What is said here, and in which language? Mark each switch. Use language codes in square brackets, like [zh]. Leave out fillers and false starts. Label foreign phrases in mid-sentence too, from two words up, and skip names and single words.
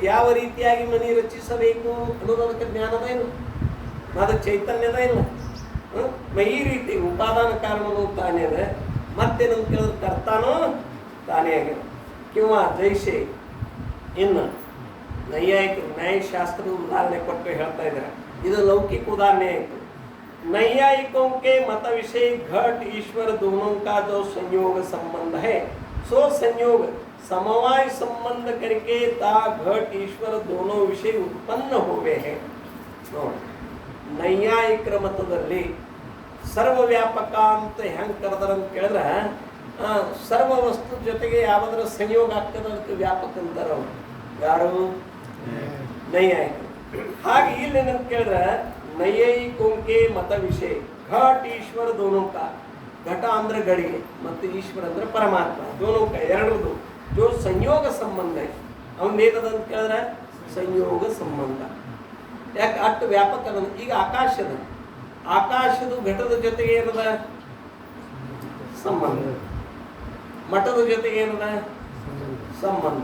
[kn] ಯಾವ ರೀತಿಯಾಗಿ ಮನೆ ರಚಿಸಬೇಕು ಅನ್ನೋದು ಅದಕ್ಕೆ ಜ್ಞಾನದ ಇಲ್ಲ, ಅದು ಚೈತನ್ಯದ ಇಲ್ಲ. ಈ ರೀತಿ ಉಪಾದಾನ ಕಾರಣನು ತಾನೇ ಅದ. ಮತ್ತೇನಂತ ಕೇಳಿದ್ರೆ ಕರ್ತಾನೋ ತಾನೇ ಆಗಿದೆ. ಕಿಂವಾ ಜೈಸೆ ಇನ್ನು ನೈಯಾಯಿಕರು ನ್ಯಾಯಶಾಸ್ತ್ರದ ಉದಾಹರಣೆ ಕೊಟ್ಟು ಹೇಳ್ತಾ ಇದ್ದಾರೆ. ಇದು ಲೌಕಿಕ ಉದಾಹರಣೆ ಆಯಿತು. [hi] नैयायिकों के मत विषय घट ईश्वर दोनों का जो संयोग संबंध है, सो संयोग समवाय संबंध करके ता घट ईश्वर दोनों विषय उत्पन्न हुए हैं. [kn] ನೈಯಾಯಿಕರ ಮತದಲ್ಲಿ ಸರ್ವವ್ಯಾಪಕ ಅಂತ ಹೆಂಗೆ ಕರೆದಾರ ಅಂತ ಕೇಳಿದ್ರೆ, ಸರ್ವ ವಸ್ತು ಜೊತೆಗೆ ಯಾವ್ದಾರ ಸಂಯೋಗ ಆಗ್ತದೆ ಅದಕ್ಕೆ ವ್ಯಾಪಕ ಅಂತಾರೆ ಅವರು. ಯಾರು? ನೈಯಾಯಿಕರು. ಹಾಗೆ ಇಲ್ಲಿ ಏನಂತ ಕೇಳಿದ್ರೆ [hi] ನೈಯಾಯಿಕೋं के मत विषय घट ईश्वर दोनों का, [kn] घट ಅಂದ್ರೆ ಗಡಿಗೆ ಮತ್ತು ಈಶ್ವರ ಅಂದ್ರೆ ಪರಮಾತ್ಮ, [hi] दोनों का ಎರಡರದು जो ಸಂಯೋಗ ಸಂಬಂಧ है. [kn] ಅವನ್ ಏನದ ಅಂತ ಕೇಳಿದ್ರೆ ಸಂಯೋಗ ಸಂಬಂಧ. ಯಾಕೆ ಅಷ್ಟು ವ್ಯಾಪಕ? ಈಗ ಆಕಾಶದ ಘಟದ ಜೊತೆಗೆ ಏನದ ಸಂಬಂಧ, ಮಠದ ಜೊತೆಗೆ ಏನದ ಸಂಬಂಧ.